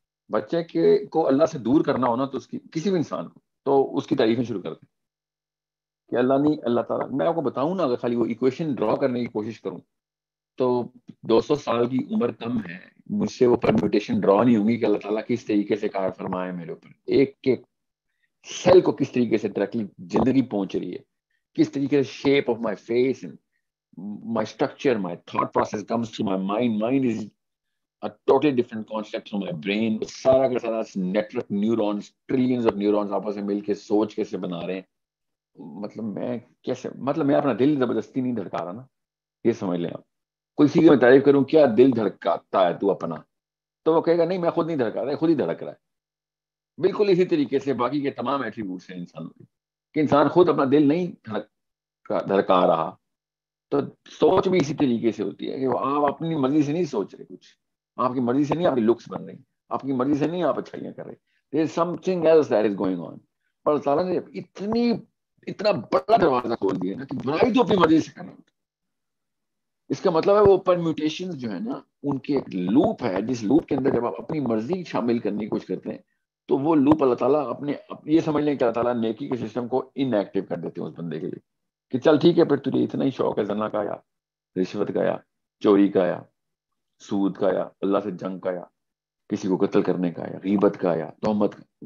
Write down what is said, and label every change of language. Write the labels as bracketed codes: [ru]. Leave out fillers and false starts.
[ur] بچے کو اللہ سے دور کرنا ہونا تو اس کی کسی بھی انسان کو تو اس کی تعریفیں شروع کر دیں کہ اللہ نہیں اللہ تعالیٰ. میں آپ کو بتاؤں نا اگر خالی وہ ایکویشن ڈرا کرنے کی کوشش کروں تو 200 سال کی عمر کم ہے. مجھ سے وہ پرمیوٹیشن ڈرا نہیں ہوں گی کہ اللہ تعالیٰ کس طریقے سے کار فرمائے میرے اوپر. ایک ایک سیل کو کس طریقے سے ڈائریکٹلی زندگی پہنچ رہی ہے. کس طریقے سے shape of my face [en] my structure, my thought process comes to my mind. Mind is a totally different concept from my brain. [ur] سارا کا سارا network neurons trillions of neurons آپس میں مل کے سوچ کیسے بنا رہے ہیں. مطلب میں کیسے میں اپنا دل زبردستی نہیں دھڑکا رہا نا. یہ سمجھ لیں آپ. کوئی سی میں تعریف کروں کیا دل دھڑکاتا ہے تو اپنا تو وہ کہے گا نہیں میں خود نہیں دھڑکا رہا خود ہی دھڑک رہا ہے. بالکل اسی طریقے سے باقی کے تمام ایٹریبیوٹس ہیں انسانوں کے کہ انسان خود اپنا دل نہیں دھڑکا رہا. تو سوچ بھی اسی طریقے سے ہوتی ہے کہ آپ اپنی مرضی سے نہیں سوچ رہے. کچھ آپ کی مرضی سے نہیں آپ کی لکس بن رہی. آپ کی مرضی سے نہیں آپ اچھائیاں کر رہے. [en] there is something else that is going on. [ur] اور اللہ تعالیٰ نے اتنا بڑا دروازہ کھول دیا نا کہ برائی تو اپنی مرضی سے کرنا ہوتا. اس کا مطلب ہے وہ پرمیوٹیشن جو ہے نا ان کی ایک لوپ ہے جس لوپ کے اندر جب آپ اپنی مرضی شامل کرنے کی کوشش کرتے ہیں تو وہ لوپ اللہ تعالیٰ اپنے یہ سمجھ لیں کہ اللہ تعالیٰ نیکی کے سسٹم کو ان ایکٹیو کر دیتے ہیں اس بندے کے لیے کہ چل ٹھیک ہے پھر تجھے اتنا ہی شوق ہے زنا کا یا رشوت کا یا چوری کا یا سود کا یا اللہ سے جنگ کا یا کسی کو قتل کرنے کا یا غیبت کا یا تہمت کا.